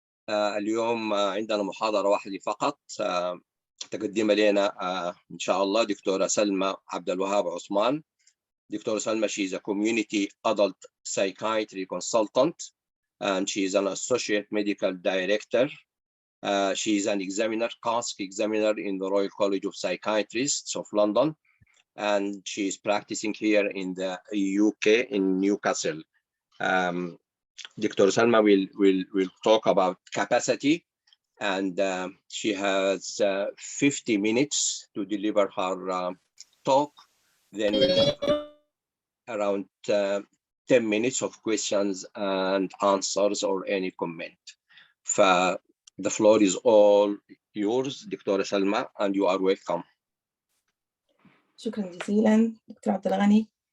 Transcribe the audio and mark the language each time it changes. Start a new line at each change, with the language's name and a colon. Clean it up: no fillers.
Arabic: اليوم عندنا محاضرة واحدة فقط تقدمها لنا إن شاء الله دكتورة سلمى عبدالوهاب عثمان.
English: دكتورة Salma, she is a community adult psychiatry consultant and she is an associate medical director. She is an examiner, CASC examiner in the Royal College of Psychiatrists of London, and she is practicing here in the UK in Newcastle. Dr. Salma will talk about capacity, and she has 50 minutes to deliver her talk. Then we'll have around 10 minutes of questions and answers or any comment. The floor is all yours, Dr. Salma, and you are welcome.
Arabic: شكرا جزيلا دكتور عبد الغني.